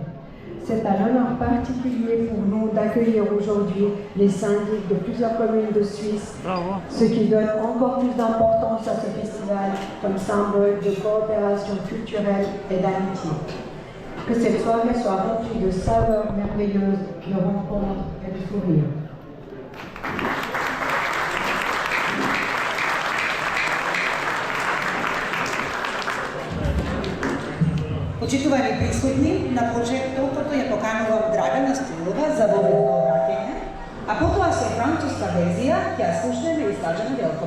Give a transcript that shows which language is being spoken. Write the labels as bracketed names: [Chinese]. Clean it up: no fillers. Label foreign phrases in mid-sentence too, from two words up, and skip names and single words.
[French] C'est un honneur particulier pour nous d'accueillir aujourd'hui les syndics de plusieurs communes de Suisse, ce qui donne encore plus d'importance à ce festival comme symbole de coopération culturelle et d'amitié. Que cette soirée soit remplie de saveurs merveilleuses, de rencontres et de sourires. [Macedonian] Почитувани присутни, на почетокото ја поканувам Драгана Стоилова за воведно обраќање, а потоа со француска верзија ќе ја слушнеме и Slađana Велкова.